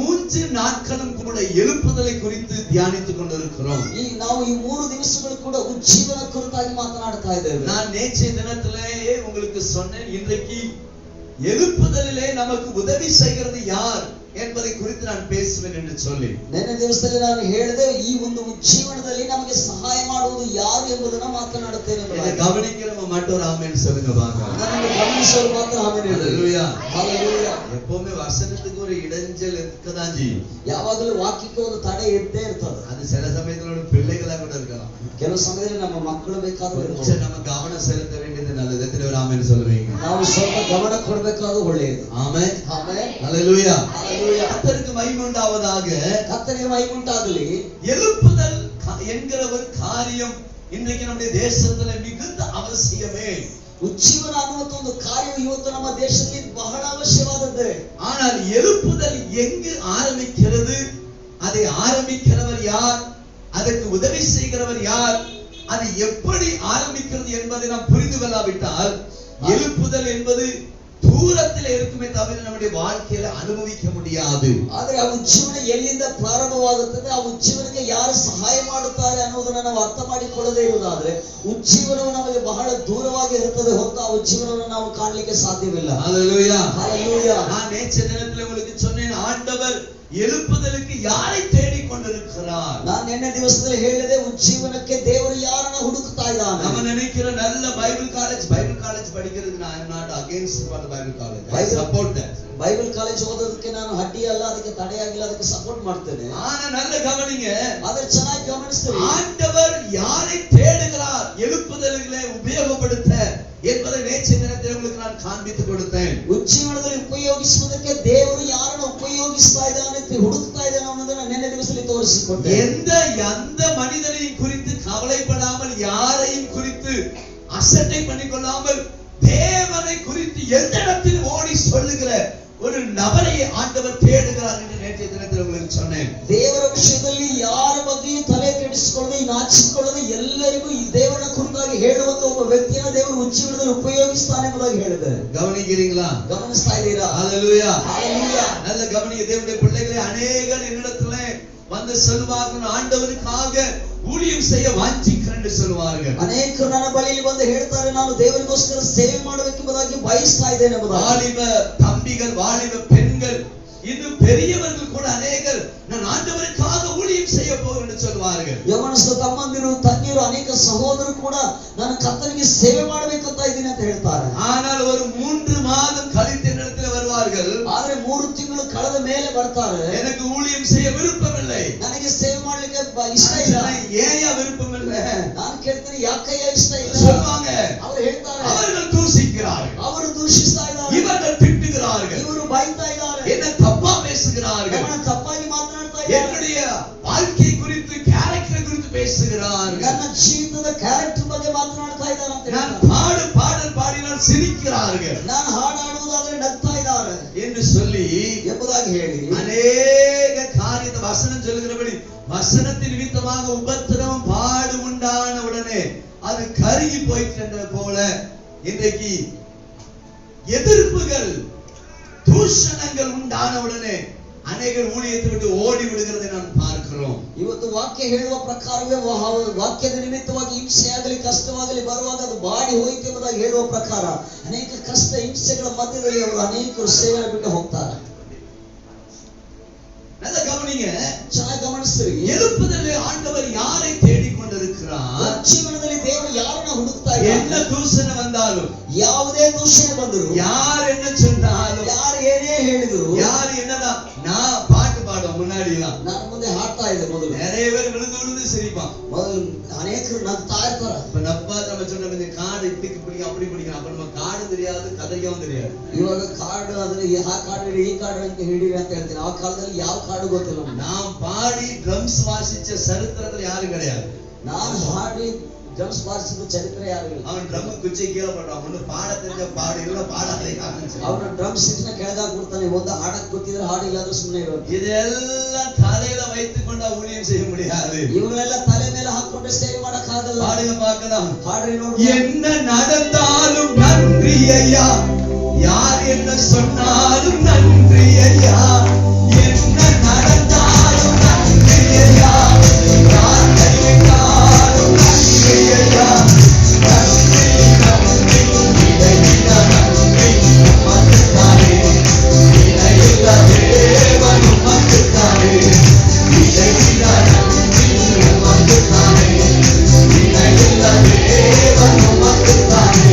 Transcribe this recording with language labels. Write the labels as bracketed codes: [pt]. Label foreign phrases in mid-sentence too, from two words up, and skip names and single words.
[ta] 3 நாட்களும் கூட எழுப்புதலை குறித்து தியானித்துக் கொண்டிருக்கிறோம். [kn] ನಾವು ಈ 3 ದಿವಸಗಳು ಕೂಡ ಉಜ್ಜೀವನ ಕುರಿತಾಗಿ ಮಾತನಾಡ್ತಾ ಇದ್ದೇವೆ. [ta] நான் நேற்றைய தினத்திலேயே உங்களுக்கு சொன்னேன், இன்றைக்கு எழுப்புதலிலே நமக்கு உதவி செய்கிறது யார் என்பதை குறித்து நான் பேசுவேன் என்று சொல்லி. [kn] ನೆನ್ನೆ ದಿವಸದಲ್ಲಿ ನಾನು ಹೇಳಿದೆ ಈ ಒಂದು ಉಜ್ಜೀವನದಲ್ಲಿ ನಮಗೆ ಸಹಾಯ ಮಾಡುವುದು ಯಾರು ಎಂಬುದನ್ನು ಮಾತನಾಡುತ್ತೇನೆ. [ta] இதை கவனிக்கிறவங்க மட்டும் ஒரு ஆமென் சொல்லுங்க பாருங்க. [kn] ನನ್ನನ್ನು ಗಮನಿಸುವವರು ಮಾತ್ರ ಆಮೆನ್ ಹೇಳಿ. [ta] ஹalleluya. [kn] ஹalleluya. [ta] எப்பவுமே வசனத்துக்கு ஒரு இடைஞ்சல் இருக்கதான் செய்யும். [kn] ಯಾವಾಗಲೂ ವಾಕ್ಯಕ್ಕೆ ಒಂದು ತಡೆ ಇದ್ದೇ ಇರ್ತದೆ. [ta] அது சில சமயத்துல பிள்ளைகளா கூட இருக்கலாம். [kn] ಕೆಲವು ಸಮಯದಲ್ಲಿ ನಮ್ಮ ಮಕ್ಕಳು ಬೇಕಾದರೂ [ta] கொஞ்சம் நம்ம கவனம் செலுத்த வேண்டியது நல்லது. எத்தனை பேர் ஆமென் சொல்லுவீங்க? [kn] ನಾವು ಸ್ವಲ್ಪ ಗಮನ ಕೊಡಬೇಕಾದರೂ ಒಳ್ಳೆಯದು. [ta] ஆமென். [kn] ಆಮೆನ್. [ta] ஹalleluya. [kn] ஹalleluya. [ta] கர்த்தருக்கு மகிமை உண்டாவதாக. கர்த்தருக்கு மகிமை உண்டாகಲಿ. எழுப்புதல் என்கிற ஒரு காரியம் இன்றைக்கு நம்முடைய தேசத்துல மிகுந்த அவசியமே. [kn] ಉಜ್ಜೀವನ ಅನ್ನುವಂತ ಒಂದು ಕಾರ್ಯವು ಇವತ್ತು ನಮ್ಮ ದೇಶದಲ್ಲಿ ಬಹಳ ಅವಶ್ಯವಾದದ್ದು. [ta] ஆனால் எழுப்புதல் எங்கு ஆரம்பிக்கிறது, அதை ஆரம்பிக்கிறவர் யார், அதற்கு உதவி செய்கிறவர் யார், அது எப்படி ஆரம்பிக்கிறது என்பதை நாம் புரிந்து கொள்ளாவிட்டால் எழுப்புதல் என்பது தூரத்தில் இருக்குமே தவிர நம்முடைய வாழ்க்கையில அனுபவிக்க முடியாது. [kn] ಆದರೆ ಆ ಉಜ್ಜೀವನ ಎಲ್ಲಿಂದ ಪ್ರಾರಂಭವಾಗುತ್ತದೆ, ಆ ಉಜ್ಜೀವನಕ್ಕೆ ಯಾರು ಸಹಾಯ ಮಾಡುತ್ತಾರೆ ಅನ್ನೋದನ್ನ ನಾವು ಅರ್ಥ ಮಾಡಿಕೊಳ್ಳದೇ ಇರುವುದಾದ್ರೆ ಉಜ್ಜೀವನವು ನಮಗೆ ಬಹಳ ದೂರವಾಗಿ ಇರುತ್ತದೆ ಹೊರತು ಆ ಉಜ್ಜೀವನವನ್ನು ನಾವು ಕಾಣಲಿಕ್ಕೆ ಸಾಧ್ಯವಿಲ್ಲ. [ta] ஹalleluya. [kn] ஹalleluya. [ta] நான் நேற்றைய தினத்தில் உங்களுக்கு சொன்னேன், ஆண்டவர் எழுப்புதலுக்கு யாரை தேடிக் கொண்டிருக்கிறார். [kn] ನಾನು ನಿನ್ನೆ ದಿವಸದಲ್ಲಿ ಹೇಳಿದೆ, ಉಜ್ಜೀವನಕ್ಕೆ ದೇವರು ಯಾರನ್ನ ಹುಡುಕ್ತಾ ಇದ್ದಾನೆ. [ta] நம்ம நினைக்கிற நல்ல பைபிள் காலேஜ் படிக்கிறதுக்கு நான் [en] am not against for the Bible college. I support that. [kn] ಬೈಬಲ್ ಕಾಲೇಜ್ ಓದೋದಕ್ಕೆ ನಾನು ಅಡ್ಡಿ ಅಲ್ಲ, ಅದಕ್ಕೆ ತಡೆಯಾಗಿಲ್ಲ, ಅದಕ್ಕೆ ಸಪೋರ್ಟ್ ಮಾಡ್ತೇನೆ. [ta] ஆனா நல்ல கவனிங்க, [kn] ಆದ್ರೆ ಚೆನ್ನಾಗಿ ಗಮನಿಸ್ತೀವಿ, [ta] ஆண்டவர் யாரை தேடுகிறார் எழுப்புதலிலே உபயோகப்படுத்த என்பதை நேற்றைய தினத்தில் உங்களுக்கு நான் காண்பித்து கொடுத்தேன். [kn] ಉಜ್ಜೀವನದಲ್ಲಿ ಉಪಯೋಗಿಸುವುದಕ್ಕೆ ದೇವರು ಯಾರನ್ನು ಉಪಯೋಗಿಸ್ತಾ ಇದ್ದಾನೆ, ಹುಡುಕ್ತಾ ಇದ್ದಾನೆ ಅನ್ನೋದನ್ನ ನಿನ್ನೆ ದಿವಸದಲ್ಲಿ ತೋರಿಸಿಕೊಟ್ಟೆ. [ta] எந்த மனிதனையும் குறித்து கவலைப்படாமல், யாரையும் குறித்து அசட்டை பண்ணிக்கொள்ளாமல், தேவனை குறித்து எந்த இடத்தில் ஓடி சொல்லுகிற ஒரு நபரை ஆண்டவர் தேடுகிறார் என்று நேற்றைய தினத்தில் உங்களுக்கு சொன்னேன். [kn] ದೇವರ ವಿಷಯದಲ್ಲಿ ಯಾರ ಬಗ್ಗೆಯೂ ತಲೆ ಕೆಡಿಸಿಕೊಳ್ಳದೆ, ನಾಚಿಕೊಳ್ಳದೆ ಎಲ್ಲರಿಗೂ ಈ ದೇವರ ಕುರಿತಾಗಿ ಹೇಳುವಂತ ಒಬ್ಬ ವ್ಯಕ್ತಿಯನ್ನು ದೇವರು ಉಜ್ಜೀವನದಲ್ಲಿ ಉಪಯೋಗಿಸ್ತಾನೆ ಎಂಬುದಾಗಿ ಹೇಳಿದೆ. [ta] கவனிக்கிறீங்களா? [kn] ಗಮನಿಸ್ತಾ ಇದ್ದೀರಾ? [ta] ஹalleluya. [kn] ஹalleluya. [ta] நல்ல கவனிங்க. தேவனுடைய பிள்ளைகளே, அநேகர் என்னிடத்துல வந்து சொல்வார்கள், ஆண்டவருக்காக ஊழியம் செய்ய வாஞ்சிக்கிறேன் என்று சொல்வார்கள். [kn] ಅನೇಕರು ನನ್ನ ಬಳಿಯಲ್ಲಿ ಬಂದು ಹೇಳ್ತಾರೆ, ನಾನು ದೇವರಿಗೋಸ್ಕರ ಸೇವೆ ಮಾಡಬೇಕೆಂಬುದಾಗಿ ಬಯಸ್ತಾ ಇದ್ದೇನೆ ಎಂಬುದಾಗಿ. [ta] வாலிப தம்பிகள், வாலிப பெண்கள், இன்னும் பெரியவர்கள் கூட அநேகர் நான் ஆண்டவருக்காக ஊழியம் செய்ய போகிறேன் என்று சொல்வார்கள். [kn] ಯವನಸ್ಥ ತಮ್ಮಂದಿರು, ತಂಗಿಯರು, ಅನೇಕ ಸಹೋದರರು ಕೂಡ ನಾನು ಕರ್ತನಿಗೆ ಸೇವೆ ಮಾಡಬೇಕಂತ ಇದ್ದೀನಿ ಅಂತ ಹೇಳ್ತಾರೆ. [ta] ஆனால் ஒரு 3 மாதம் கழித்து என்னிடத்தில் வருவார்கள். [kn] ಆದ್ರೆ 3 ತಿಂಗಳು ಕಳೆದ ಮೇಲೆ ಬರ್ತಾರೆ, [ta] எனக்கு ஊழியம் செய்ய விருப்பமில்லை, [kn] ನನಗೆ ಸೇವೆ ಮಾಡ್ಲಿಕ್ಕೆ ಇಷ್ಟ ಇಲ್ಲ. [ta] ஏன் விருப்பம் இல்லை? [kn] ನಾನು ಕೇಳ್ತೀನಿ, ಯಾಕಯ್ಯ ಇಷ್ಟ ಇಲ್ಲ [ta] சொல்வாங்க. [kn] ಅವರು ಹೇಳ್ತಾರೆ, [ta] அவர்கள் தூசிக்கிறார்கள், [kn] ಅವರು ದೂಷಿಸ್ತಾ ಇದ್ದಾರೆ, [ta] இவர்கள் திட்டுகிறார்கள், [kn] ಇವರು ಬೈತಾ ಇದ್ದಾರೆ, [ta] என்ன தப்பா பேசுகிறார்கள், [kn] ತಪ್ಪಾಗಿ ಮಾತನಾಡ್ತಾ ಇದ್ದಾರೆ, [ta] என்னுடைய வாழ்க்கை குறித்து, கேரக்டர் குறித்து பேசுகிறார்கள், [kn] ನನ್ನ ಜೀವಿತದ ಕ್ಯಾರೆಕ್ಟರ್ ಬಗ್ಗೆ ಮಾತನಾಡ್ತಾ ಇದ್ದಾರೆ ಅಂತ [ta] நான் [kn] ಹೇಳ್ತಾರೆ. [ta] பாடல் பாடினால் சிரிக்கிறார்கள், [kn] ನಾನು ಹಾಡಾಡುವುದಾದ್ರೆ ನಗ್ತಾ ಇದ್ದಾರೆ [ta] என்று சொல்லி [kn] ಎಂಬುದಾಗಿ ಹೇಳಿ [ta] அநேக காரியத்தை வசனம் சொல்லுகிறபடி வசனத்தின் நிமித்தமாக உபத்திரவம் பாடு உண்டான உடனே அது கருகி போயிட்டு போல இன்றைக்கு எதிர்ப்புகள், தூஷணங்கள் உண்டான உடனே அநேகர் ஊழியத்தை விட்டு ஓடி விடுகிறதை நாம் பார்க்கிறோம். [kn] ಇವತ್ತು ವಾಕ್ಯ ಹೇಳುವ ಪ್ರಕಾರವೇ ವಾಕ್ಯದ ನಿಮಿತ್ತವಾಗಿ ಹಿಂಸೆಯಾಗಲಿ ಕಷ್ಟವಾಗಲಿ ಬರುವಾಗ ಅದು ಬಾಡಿ ಹೋಯಿತು ಎಂಬುದಾಗಿ ಹೇಳುವ ಪ್ರಕಾರ ಅನೇಕ ಕಷ್ಟ ಹಿಂಸೆಗಳ ಮಧ್ಯದಲ್ಲಿ ಅವರು ಅನೇಕರು ಸೇವೆ ಬಿಟ್ಟು ಹೋಗ್ತಾರೆ. [ta] நல்ல கவனிங்க, [kn] ಚೆನ್ನಾಗಿ ಗಮನಿಸ್ತೀರಿ, [ta] எழுப்புதலிலே ஆண்டவர் யாரை தேடிக்கொண்டிருக்கிறார்? [kn] ಜೀವನದಲ್ಲಿ ದೇವರು ಯಾರನ್ನ ಹುಡುಕ್ತಾ ಇದ್ದಾರೆ. [ta] என்ன தூஷணை வந்தாலும், [kn] ಯಾವುದೇ ದೂಷಣೆ ಬಂದರು, [ta] யார் என்ன சொன்னாலும், [kn] ಯಾರು ಏನೇ ಹೇಳಿದ್ರು, [ta] யார் என்னதான், நான் பாட்டு பாடுவேன் முன்னாடி எல்லாம், [kn] ನಾನು ಮುಂದೆ ಹಾಡ್ತಾ ಇದ್ದೆ. ಮೊದಲು [ta] நிறைய பேர் விழுந்து விழுந்து சிரிப்பான். [kn] ಮೊದಲು ಅನೇಕರು ನಗ್ತಾ ಇರ್ತಾರೆ. [ta] இப்ப நம்ம சொன்ன காடு இப்படி பிடிக்கும் அப்படி பிடிக்கும், அப்ப நம்ம காடு தெரியாது, கதையாவும் தெரியாது. [kn] ಇವಾಗ ಕಾರ್ಡ್ ಆದ್ರೆ ಆ ಕಾರ್ಡ್ ಹಿಡಿ, ಈ ಕಾರ್ಡ್ ಅಂತ ಹಿಡೀರಿ ಅಂತ ಹೇಳ್ತೀನಿ. ಆ ಕಾಲದಲ್ಲಿ ಯಾವ ಕಾರ್ಡ್ ಗೊತ್ತಿಲ್ಲ. [ta] நாம் பாடி ட்ரம்ஸ் வாசிச்ச சரித்திரத்துல யாரும் கிடையாது. [kn] ನಾನು ಹಾಡಿ ಡ್ರಮ್ಸ್ ಬಾರಿಸಿದ ಚರಿತ್ರೆ ಯಾರು ಇಲ್ಲ. [ta] அவன் ட்ரம் குச்சி கீழே போடுறான், ஒண்ணு பாட தெரிஞ்ச பாடு, இல்ல பாடாதே காரணம். [kn] ಅವನ ಡ್ರಮ್ಸ್ ಸಿಟ್ನ ಕೆಳಗಾಗಿ ಬಿಡ್ತಾನೆ. ಒಂದು ಹಾಡಕ್ ಗೊತ್ತಿದ್ರೆ ಹಾಡು, ಇಲ್ಲಾದ್ರೂ ಸುಮ್ಮನೆ ಇರೋದು. [ta] இதெல்லாம் தலையில வைத்துக் கொண்டா ஊழியம் செய்ய முடியாது. [kn] ಇವುಗಳೆಲ್ಲ ತಲೆ ಮೇಲೆ ಹಾಕೊಂಡ್ರೆ ಸೇವೆ ಮಾಡಕ್ ಆಗಲ್ಲ. [ta] பாடுங்க பார்க்கலாம். [kn] ಹಾಡ್ರಿ ನೋಡಿ. [ta] என்ன நடந்தாலும் நன்றி ஐயா, யார் என்ன சொன்னாலும் நன்றி ஐயா, என்ன நடந்தாலும் நன்றி ஐயா, யார் கைவிட்டாலும் நன்றி ஐயா, நன்றி நன்றி இடைவிட நன்றி உமக்குத்தானே, இணையில்ல தேவன் உமக்குத்தானே, இடைவிட நன்றி உமக்குத்தானே, இணையில்ல தேவன் உமக்குத்தானே.